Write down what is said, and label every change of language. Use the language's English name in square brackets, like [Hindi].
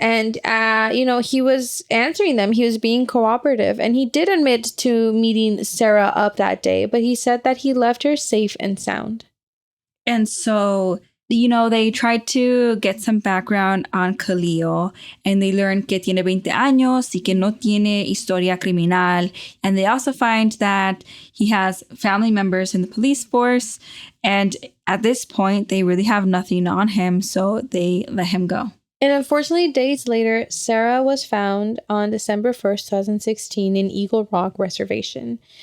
[English] And, he was answering them. He was being cooperative. And he did admit to meeting Sarah up that day. But he said that he left her safe and sound. And so, they tried to get some background on Khalil. And they learned [Spanish] que tiene 20 años y que no tiene historia criminal. [English] And they also find that he has family members in the police force. And at this point, they really have nothing on him, so they let him go. And unfortunately, days later, Sarah was found on December 1st, 2016 in Eagle Rock Reservation.